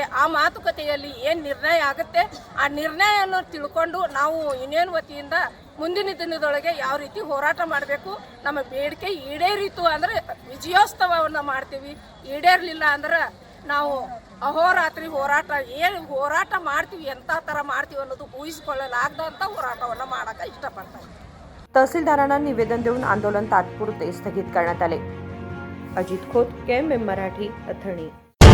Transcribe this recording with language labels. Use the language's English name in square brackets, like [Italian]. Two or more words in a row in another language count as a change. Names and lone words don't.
[Kannada] ಆ ಮಾತುಕತೆಯಲ್ಲಿ ಏನು ನಿರ್ಣಯ ಆಗುತ್ತೆ ಆ ನಿರ್ಣಯವನ್ನು ತಿಳ್ಕೊಂಡು ನಾವು ಯೂನಿಯನ್ ವತಿಯಿಂದ ಮುಂದಿನ ದಿನದೊಳಗೆ ಯಾವ ರೀತಿ ಹೋರಾಟ ಮಾಡಬೇಕು, ನಮ್ಮ ಬೇಡಿಕೆ ಈಡೇರಿತು ಅಂದರೆ ವಿಜಯೋತ್ಸವವನ್ನು ಮಾಡ್ತೀವಿ, ಈಡೇರಲಿಲ್ಲ ಅಂದ್ರೆ ನಾವು ಅಹೋರಾತ್ರಿ ಏನು ಹೋರಾಟ ಮಾಡ್ತೀವಿ, ಎಂಥ ಥರ ಮಾಡ್ತೀವಿ ಅನ್ನೋದು ಊಹಿಸಿಕೊಳ್ಳಲಾಗದಂಥ ಹೋರಾಟವನ್ನು ಮಾಡೋಕ್ಕೆ ಇಷ್ಟಪಡ್ತಾರೆ। [Marathi] तहसीलदारांना निवेदन देऊन आंदोलन तात्पुरते स्थगित करण्यात आले। अजित खोत, KMM मराठी, अथणी।